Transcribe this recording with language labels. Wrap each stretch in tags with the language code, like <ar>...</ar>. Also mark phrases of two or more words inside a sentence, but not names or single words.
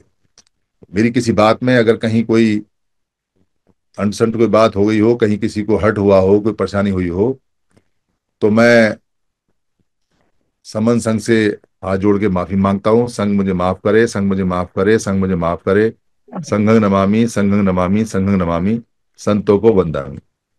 <hi>मेरी किसी बात में अगर कहीं कोई अनसंट कोई बात हो गई हो, कहीं किसी को हर्ट हुआ हो, कोई परेशानी हुई हो, तो मैं समन संघ से हाथ जोड़ के माफी मांगता हूँ। संघ मुझे माफ करे, संघ मुझे माफ करे, संघ मुझे माफ करे।</hi> <pi>संघं नमामि, संघं नमामि, संघं नमामि,</pi> <hi>संतों को वंदन।</hi>